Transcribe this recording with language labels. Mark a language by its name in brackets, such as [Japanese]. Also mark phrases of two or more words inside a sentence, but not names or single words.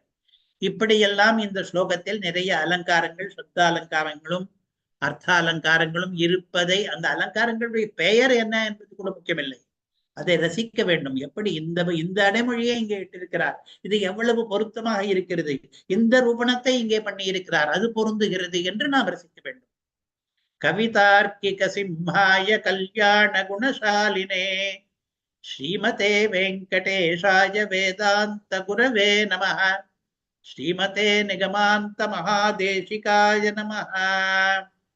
[Tamil] இப்படியெல்லாம் இந்த ஸ்லோகத்தில் நிறைய அலங்காரங்கள், சொத்த அலங்காரங்களும் அர்த்த அலங்காரங்களும் இருப்பதை, அந்த அலங்காரங்களுடைய பெயர் என்ன என்பது கூட முக்கியமில்லை, அதை ரசிக்க வேண்டும். எப்படி இந்த அடைமொழியை இங்கே இட்டிருக்கிறார், இது எவ்வளவு பொருத்தமாக இருக்கிறது, இந்த ரூபணத்தை இங்கே பண்ணி இருக்கிறார், அது பொருந்துகிறது என்று நாம் ரசிக்க வேண்டும். [Sanskrit] कवितार्किक सिंहाय कल्याण गुणशालिने श्रीमते वेङ्कटेशाय वेदान्त गुरवे नमः. श्रीमते निगमान्त महादेशिकाय नमः.